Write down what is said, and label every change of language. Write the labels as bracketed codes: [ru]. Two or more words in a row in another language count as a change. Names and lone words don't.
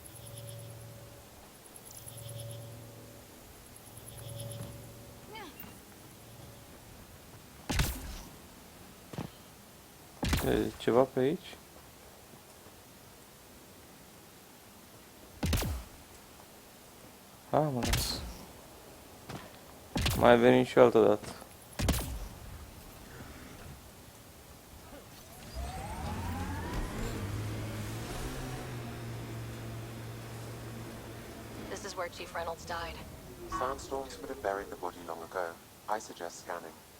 [ro] E ceva pe aici? Mă las. Mai venim și o altă dată. [en] This is where Chief Reynolds died. Sandstorms would have buried the body long ago. I suggest scanning.